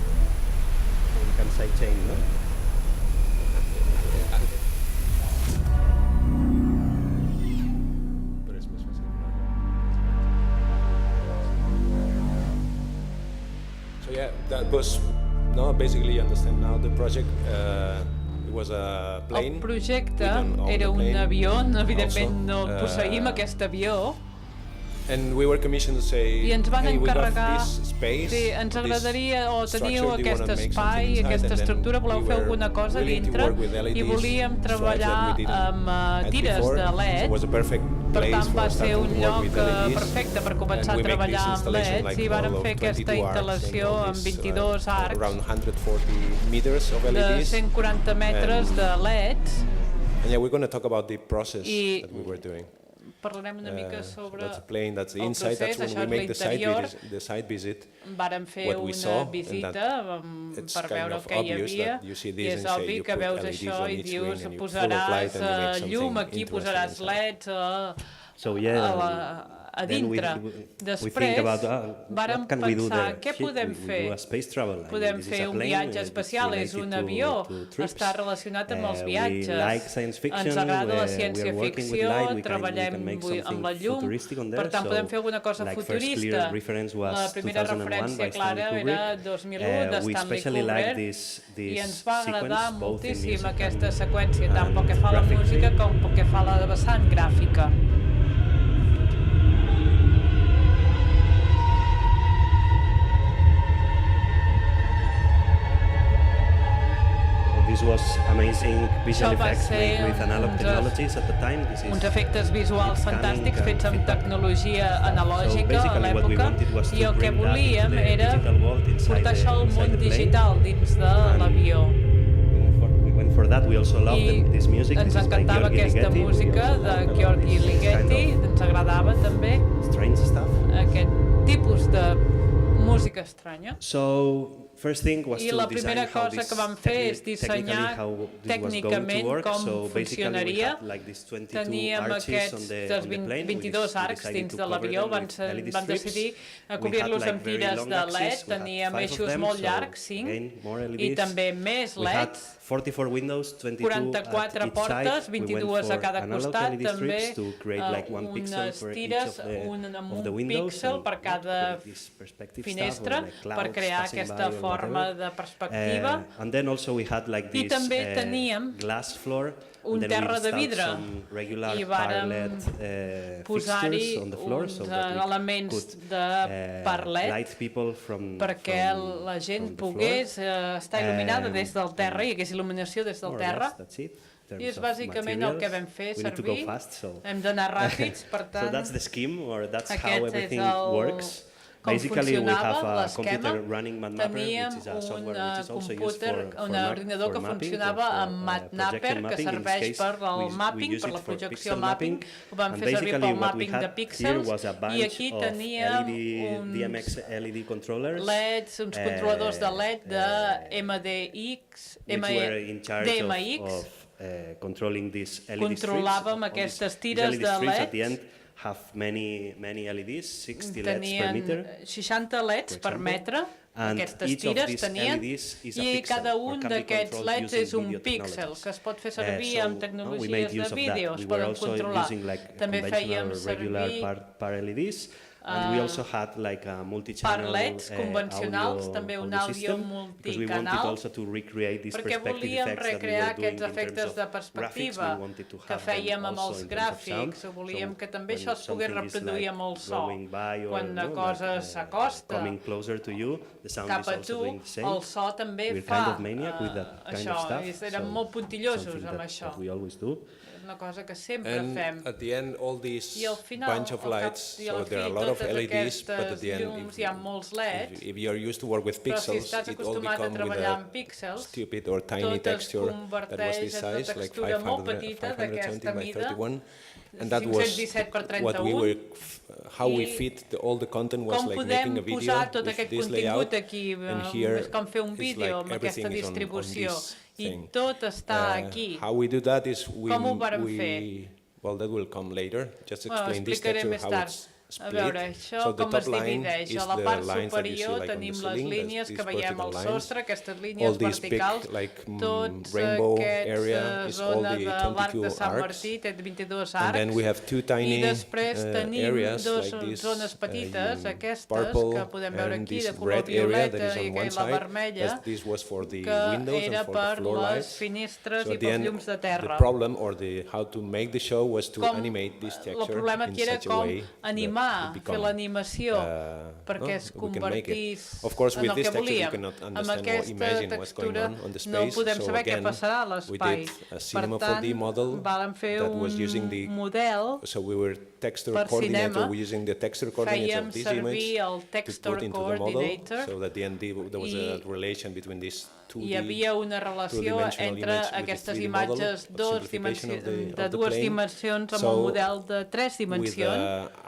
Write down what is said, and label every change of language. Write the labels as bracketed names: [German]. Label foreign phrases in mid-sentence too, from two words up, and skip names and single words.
[English] So yeah, that was basically you understand now the project. [Catalan] El projecte era un avió, evidentment no posseïm aquest avió, i ens van encarregar, ens agradaria o teniu aquest espai, aquesta estructura, voleu fer alguna cosa dintre, i volíem treballar amb tires de LEDs, per tant va ser un lloc perfecte per començar a treballar amb LEDs, i vàrem fer aquesta instal·lació amb 22 arcs de 140 metres de LEDs, [English] And yeah, we're going to talk about the process that we were doing. [Catalan] parlarem una mica sobre [English] that's the plane, that's the [Catalan] el [English] inside. [Catalan] procés, [English] That's when [Catalan] això [English] we [Catalan] és [English] make [Catalan] l'interior. [English] the side visit. [Catalan] Vàrem fer [English] What we [Catalan] una [English] saw, and [Catalan] visita [English] it's [Catalan] per [English] kind [Catalan] veure [English] of [Catalan] què hi [English] obvious [Catalan] havia [English] that you see [Catalan] i [English] this [Catalan] és [English] and say [Catalan] obvi [English] you [Catalan] que [English] put [Catalan] veus [English] LEDs [Catalan] això [English] on [Catalan] i [English] each [Catalan] dius [English] wing and you full of [Catalan] posaràs [English] light and you make [Catalan] llum [English] something [Catalan] aquí, [English] interesting [Catalan] posaràs [English] inside. [Catalan] leds [English] So yeah, [Catalan] a [English] then we [Catalan] dintre. Després [English] think about [Catalan] vàrem [English] what can we do [Catalan] pensar [English] there? [Catalan] què podem [English] We [Catalan] fer. [English] do a space travel. I mean, [Catalan] Podem [English] this is [Catalan] fer [English] a [Catalan] un [English] plane, [Catalan] viatge [English] it's [Catalan] espacial, és [English] related [Catalan] un [English] to [Catalan] avió, [English] trips. [Catalan] està relacionat amb els [English] We [Catalan] viatges. [English] like science fiction, [Catalan] Ens agrada la [English] we are [Catalan] ciència [English] working with [Catalan] ficció, [English] light, we can [Catalan] treballem [English] make [Catalan] amb [English] something [Catalan] la llum, [English] futuristic on [Catalan] per [English] there, [Catalan] tant [English] so [Catalan] podem fer alguna cosa [English] like first [Catalan] futurista. [English] clear reference was [Catalan] La primera [English] 2001 [Catalan] referència [English] by [Catalan] clara [English] Stanley [Catalan] era [English] Kubrick. [Catalan] 2001 de [English] We [Catalan] Stanley [English] especially like [Catalan] Kubrick [English] this [Catalan] i ens va agradar [English] sequence, both in [Catalan] moltíssim [English] music [Catalan] aquesta [English] and [Catalan] seqüència, tant pel que fa a la [English] graphically. [Catalan] música com pel que fa a la vessant gràfica. [English] This was amazing visual [Catalan] Això va [English] effects made [Catalan] ser [English] with analog technologies at the time. This [Catalan] uns [English] is [Catalan] efectes visuals fantàstics fets amb tecnologia analògica a [English] basically what we [Catalan] l'època [English] wanted was to [Catalan] i el que [English] bring that [Catalan] volíem [English] into the [Catalan] era [English] digital world inside [Catalan] portar això al [English] inside [Catalan] món [English] the plane. [Catalan] digital dins de l'avió. [English] We went for that. We also loved [Catalan] I [English] this music. [Catalan] ens [English] This is by [Catalan] encantava [English] Gheorghe [Catalan] aquesta [English] Ligeti. We [Catalan] música [English] also [Catalan] de [English] loved about [Catalan] Gheorghe [English] this [Catalan] Ligeti, [English] kind [Catalan] ens agradava també [English] of strange stuff. [Catalan] aquest tipus de música estranya. [English] So first thing was [Catalan] I [English] to [Catalan] la [English] design [Catalan] primera [English] how [Catalan] cosa [English] this [Catalan] que vam fer és [English] technically [Catalan] dissenyar [English] how this was going to [Catalan] tècnicament [English] work. [Catalan] com [English] So basically we [Catalan] funcionaria. [English] had like these 22 [Catalan] Teníem [English] arches on [Catalan] aquests [English] the [Catalan] dels [English] plane. [Catalan] 22 arcs dins de l'avió, van decidir cobrir-los amb tires de LED, teníem eixos molt llargs, 5, i també més LED, [English] 44 windows, 22 [Catalan] 44 [English] at each [Catalan] portes, [English] side. We went [Catalan] 22 a [English] for [Catalan] cada [English] analog [Catalan] costat, [English] LED [Catalan] també [English] strips to create like one pixel [Catalan] unes [English] for each [Catalan] tires, [English] of [Catalan] un [English] the windows [Catalan] píxel [English] and [Catalan] per cada [English] create this perspective [Catalan] finestra [English] stuff, or like [Catalan] per [English] clouds [Catalan] crear [English] passing [Catalan] aquesta [English] by or [Catalan] forma [English] whatever. [Catalan] de perspectiva. [English] And then also we had like [Catalan] I [English] this [Catalan] també teníem [English] glass floor. [Catalan] un [English] And then we [Catalan] terra de [English] installed [Catalan] vidre [English] some regular [Catalan] i vàrem posar-hi posar-hi [English] on the floor [Catalan] uns [English] so that we [Catalan] elements [English] could [Catalan] de parlet [English] light people from [Catalan] perquè [English] from, [Catalan] la gent [English] from the [Catalan] pogués estar il·luminada Um, des del terra i hi hagués il·luminació des del [English] floor. More or [Catalan] terra. [English] less, that's it. In [Catalan] I és [English] terms of [Catalan] bàsicament el que [English] materials. [Catalan] vam fer [English] We need to go [Catalan] servir. [English] fast, so. [Catalan] Hem d'anar ràpids, per [English] So [Catalan] tant, [English] that's the scheme, or that's how [Catalan] aquest és [English] everything [Catalan] el [English] works. [Catalan] com [English] Basically, we have [Catalan] funcionava [English] a [Catalan] l'esquema. [English] computer running MapMapper, [Catalan] Teníem [English] which is a software [Catalan] un [English] which is also used [Catalan] computer, [English] for [Catalan] un ordinador que [English] mapping, [Catalan] funcionava [English] or for, [Catalan] amb MapMapper, [English] projection [Catalan] que [English] mapping. In [Catalan] serveix [English] this [Catalan] per [English] case, [Catalan] al [English] we [Catalan] mapping, [English] use [Catalan] per [English] it [Catalan] la [English] for [Catalan] projecció [English] pixel [Catalan] mapping, ho vam [English] And [Catalan] fer servir [English] basically [Catalan] pel [English] what we [Catalan] mapping de [English] had here [Catalan] píxels, [English] was a bunch [Catalan] i aquí [English] of [Catalan] teníem [English] LED, DMX LED controllers. [Catalan] LEDs, uns controladors de LED de MDX, [English] which were in charge [Catalan] DMX, [English] of controlling these LED [Catalan] controlàvem [English] strips. [Catalan] aquestes [English] These [Catalan] tires [English] LED [Catalan] de [English] strips [Catalan] LED. [English] at the end have many LEDs, 60 LEDs per meter. [Catalan] Tenien 60 LEDs per [English] example. [Catalan] metre, [English] And [Catalan] aquestes [English] each of [Catalan] tires [English] these [Catalan] tenien, [English] LEDs is a [Catalan] i [English] pixel, [Catalan] cada [English] or [Catalan] un [English] can be [Catalan] d'aquests [English] controlled [Catalan] LEDs [English] using [Catalan] és un [English] video [Catalan] píxel [English] technologies. [Catalan] que es pot fer servir [English] So, [Catalan] amb [English] we [Catalan] tecnologies [English] made [Catalan] de [English] use of [Catalan] vídeo, [English] that. [Catalan] es [English] We were [Catalan] poden [English] also [Catalan] controlar. [English] using like [Catalan] També fèiem [English] conventional regular [Catalan] servir [English] par LEDs. And we also had like a multi-channel [Catalan] parlets convencionals, [English] audio [Catalan] també un [English] audio [Catalan] àudio [English] system, because we wanted [Catalan] multicanal, [English] also to recreate these [Catalan] perquè [English] perspective [Catalan] volíem [English] effects that we [Catalan] recrear [English] were doing [Catalan] aquests [English] in terms [Catalan] efectes [English] of [Catalan] de [English] graphics. [Catalan] perspectiva [English] We wanted to [Catalan] que [English] have them [Catalan] fèiem amb [English] also [Catalan] els [English] in terms of sound. [Catalan] gràfics, volíem [English] So [Catalan] que també [English] when [Catalan] això es pogués [English] something is [Catalan] reproduir [English] like [Catalan] amb el so. [English] going by or, [Catalan] Quan una cosa s'acosta [English] coming closer to you, the sound [Catalan] cap [English] is [Catalan] a [English] also [Catalan] tu, [English] doing the same. [Catalan] el so també [English] We're [Catalan] fa [English] kind of maniac with that kind [Catalan] això, [English] of stuff. [Catalan] i érem [English] so [Catalan] molt puntillosos [English] something [Catalan] amb [English] that, [Catalan] això. [English] that we always do. [Catalan] És una cosa que sempre [English] And [Catalan] fem. [English] at the end, all these [Catalan] I al final, [English] bunch of lights, [Catalan] i al [English] so there are a [Catalan] fi, [English] lot of [Catalan] totes [English] LEDs, but at [Catalan] aquestes [English] the end, [Catalan] llums, hi ha molts LEDs, [English] if you're used to work with [Catalan] però si [English] pixels, [Catalan] estàs [English] it all [Catalan] acostumat a [English] become with [Catalan] treballar [English] a [Catalan] amb píxels, [English] stupid or tiny [Catalan] tot es [English] texture that was [Catalan] converteix [English] this [Catalan] en [English] size, [Catalan] una [English] like [Catalan] textura molt [English] 500, [Catalan] petita [English] 570 [Catalan] d'aquesta [English] by [Catalan] mida, [English] 31. And that was [Catalan] 517 per [English] what we [Catalan] 31. [English] were, how we [Catalan] I [English] fit all the content was [Catalan] com [English] like [Catalan] podem [English] making a video [Catalan] posar tot [English] with [Catalan] aquest [English] this [Catalan] contingut [English] layout, [Catalan] aquí, [English] and here [Catalan] és com fer un [English] it's [Catalan] vídeo [English] like [Catalan] amb aquesta [English] everything is on [Catalan] distribució. [English] this [Catalan] I [English] thing. [Catalan] tot està aquí. [English] How we do that is [Catalan] Com ho vàrem fer? [English] well, that will come later. Just [Catalan] Bueno, [English] explain this [Catalan] explicaré [English] texture [Catalan] més [English] how [Catalan] tard. [English] it's [Catalan] A [English] split. [Catalan] veure, això [English] So the [Catalan] com es [English] top line [Catalan] divideix. [English] is [Catalan] A la [English] the [Catalan] part [English] lines that you see [Catalan] superior [English] like on the [Catalan] tenim les [English] ceiling, [Catalan] línies [English] these [Catalan] que veiem [English] vertical [Catalan] al [English] lines. [Catalan] sostre, aquestes [English] All [Catalan] línies [English] this big [Catalan] verticals. [English] like [Catalan] Tots [English] rainbow area [Catalan] aquests [English] is all [Catalan] zona [English] the [Catalan] de l'arc de [English] 22 [Catalan] Sant [English] arcs. [Catalan] Martí té 22 [English] And then we [Catalan] arcs. [English] have two [Catalan] I [English] tiny [Catalan] després tenim [English] areas [Catalan] dues [English] like this [Catalan] zones petites, aquestes [English] purple [Catalan] que podem veure [English] and [Catalan] aquí [English] this [Catalan] de color [English] red area [Catalan] violeta [English] that is [Catalan] i [English] on one [Catalan] la [English] side. [Catalan] vermella, [English] This was for the [Catalan] que [English] windows [Catalan] era [English] and for the [Catalan] per [English] floor [Catalan] les [English] lights. [Catalan] finestres [English] So [Catalan] i [English] at the [Catalan] pels [English] end, [Catalan] llums de [English] the [Catalan] terra. [English] problem or how to make the show was to [Catalan] Com [English] animate this [Catalan] el [English] texture [Catalan] problema [English] in [Catalan] aquí era [English] such a [Catalan] com [English] way [Catalan] animar mà, fer l'animació perquè es convertís en el que volíem. Amb aquesta textura no podem saber què passarà a l'espai. Per tant, vam fer un model per cinema, fèiem servir el Texture Coordinator i hi havia una relació entre aquestes imatges de dues dimensions amb el model de 3 dimensions.